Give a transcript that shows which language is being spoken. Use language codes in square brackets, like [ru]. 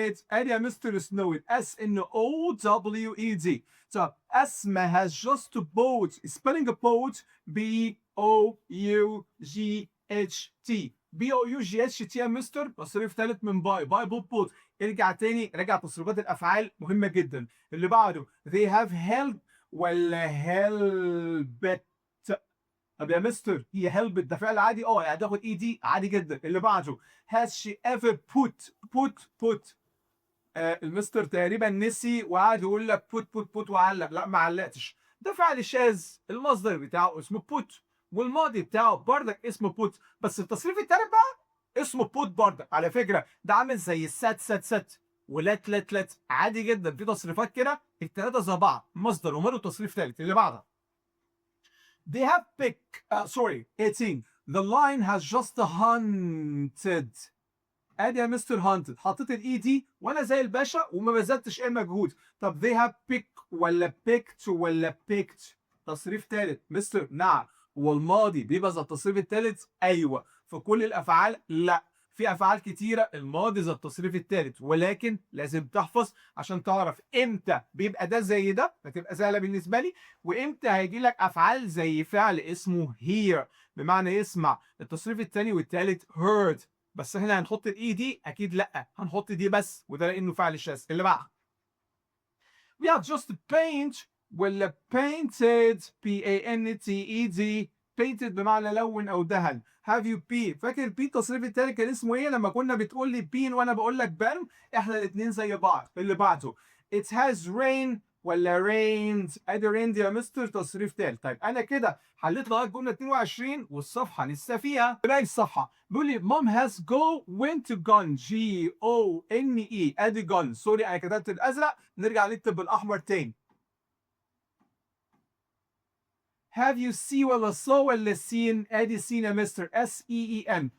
[ar] ادي يا مستر [en] snowed S N O W E D. [ar] طب اسمى [en] has just bought. spelling boat B O U G H T. [ar] B O U G H T يا مستر تصريف ثالث من باي بوت. ارجع تاني راجع تصريفات الافعال مهمه جدا. [en] اللي بعده they have helped ولا helped. [ar] طب يا مستر هي helped ده فعل عادي هتاخد اي دي عادي جدا. [en] اللي بعده has she ever put. [ar] المستر تقريبا نسي وقعد يقول لك put وعلق. لا ما علقتش، ده فعل شاذ المصدر بتاعه اسمه put. والماضي بتاعه بردك اسمه put. بس التصريف التالت بقى اسمه put بردك. على فكره ده عامل زي السات سات سات ولت لت لت، عادي جدا في تصريفات كده التلاته زي بعض، مصدر وماله تصريف تالت. اللي بعدها [en] they have pick sorry 18 the lion has just hunted. [ar] ادي يا مستر هانتد، حطيت الاي دي وانا زي الباشا وما بذلتش اي مجهود. طب they have pick ولا picked ولا picked؟ تصريف ثالث مستر. نعم. هو الماضي بيبقى زي التصريف الثالث؟ ايوه. في كل الافعال؟ لا. في افعال كتيره الماضي زي التصريف الثالث، ولكن لازم تحفظ عشان تعرف امتى بيبقى ده زي ده فتبقى سهله بالنسبه لي، وامتى هيجي لك افعال زي فعل اسمه hear بمعنى يسمع. التصريف الثاني والثالث heard. بس احنا هنحط الاي دي؟ اكيد لا، هنحط دي بس، وده لانه فعل شاذ. اللي بعد [en] we have just paint ولا painted painted. [ar] painted بمعنى لون او دهن. [en] have you been؟ [ar] فاكر البي التصريف التاني كان اسمه ايه لما كنا بتقول لي been وانا بقول لك been؟ احنا الاثنين زي بعض. اللي بعده [en] it has rain ولا rained. [ar] ادي rained يا مستر تصريف تالت. طيب انا كده حليت لغايه جمله 22 والصفحه لسه فيها. باقي الصفحه بيقول لي [en] mom has go went gone Gone. [ar] ادي gone. سوري انا كتبت الازرق، نرجع نكتب بالاحمر تاني. [en] have you seen ولا saw ولا seen؟ ادي seen يا مستر SEEN.